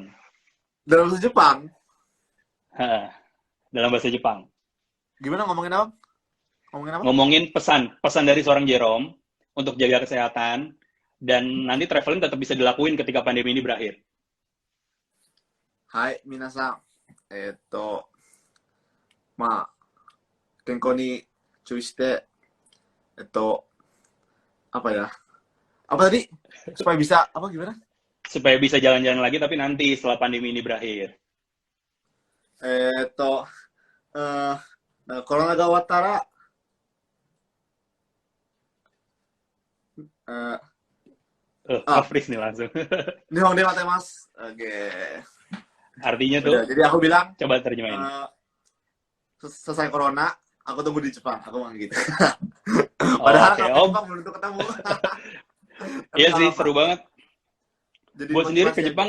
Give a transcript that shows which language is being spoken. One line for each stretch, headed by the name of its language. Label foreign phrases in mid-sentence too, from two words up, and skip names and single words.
Indonesian: Dalam bahasa Jepang, Hah, dalam bahasa Jepang. gimana ngomongin apa? Ngomongin apa? Ngomongin pesan dari seorang Jerome untuk jaga kesehatan dan nanti traveling tetap bisa dilakuin ketika pandemi ini berakhir. Hai,
Japanese: 皆さん。ま、健康に注意して,
Indonesian: apa ya? Apa tadi? Supaya bisa, apa gimana? Supaya bisa jalan-jalan lagi tapi nanti setelah pandemi ini berakhir.
Japanese: えーっと、コロナが終わったら、
Indonesian: Freeze nih langsung.
Japanese: 日本で待ってます。Oke.
Indonesian: Artinya tuh, Udah, jadi aku bilang, coba terjemahin. selesai corona, aku tunggu di Jepang. Aku bilang gitu. Oh, Padahal oke. kalau Oh, di Jepang belum tentu ketemu. Tapi iya nggak sih, apa-apa. seru banget. Jadi Gue sendiri motivasi ke Jepang